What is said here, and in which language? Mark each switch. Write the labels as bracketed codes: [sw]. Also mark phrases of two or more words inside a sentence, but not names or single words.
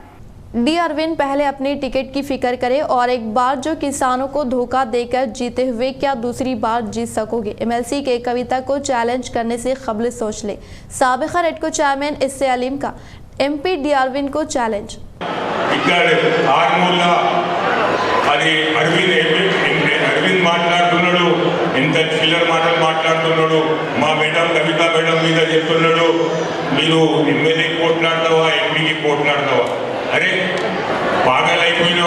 [ur] D اروند پہلے اپنی ٹکٹ کی فکر کرے اور ایک بار جو کسانوں کو دھوکہ دے کر جیتے ہوئے کیا دوسری بار جیت سکو گے؟ MLC کے کویتا کو چیلنج کرنے سے قبل سوچ لے۔ سابقہ ریڈکو چیئرمین اس سے علیم کا MP D اروند کو چیلنج۔ [te] అది అరవింద్ మాట్లాడుతున్నాడు, ఎంత చిల్లర మాటలు మాట్లాడుతున్నాడు, మా మేడం కవిత మేడం మీద చెప్తున్నాడు మీరు ఎమ్మెల్యే పోట్లాడతావా ఎంపీకి పోట్లాడతావా? అరే పాగల్ అయిపోయినావా?